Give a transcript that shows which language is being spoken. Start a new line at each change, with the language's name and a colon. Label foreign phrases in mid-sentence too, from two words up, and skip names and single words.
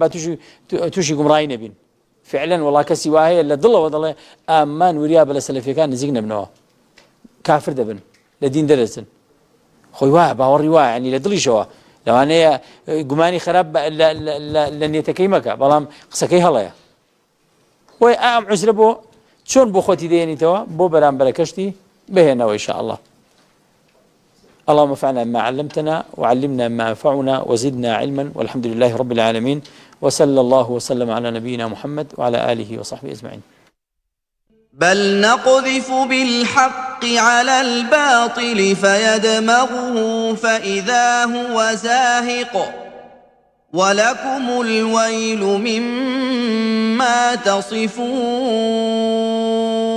Central Kurdish: با تووشی گومڕایی نەبین فعلا وڵا کەسی وایە لە دڵەوە دەڵێ ئامان وریا بە لە سەلەفیەکان نزیک نەبنەوە کافر دەبن لە دین دەرەچن خۆی وایە باوەڕی وایە ینی لە دڵیشەوە لەوانەیە گومانی خراپ لە نێتەکەی مەکە بەڵام قسەکەی هەڵەیە وای ئام عوزرە بۆ چۆن بۆ خۆتی دێنیتەوە بۆ بەرامبەرە کەشتی بهێنەوە
Arabic: إن شاء الله. اللهم انفعنا بما علمتنا وعلمنا ما ينفعنا وزدنا علما والحمد لله رب العالمين وصلى الله وسلم على نبينا محمد وعلى آله وصحبه أجمعين. بل نقذف بالحق على الباطل فيدمغه فإذا هو زاهق ولكم الويل مما تصفون.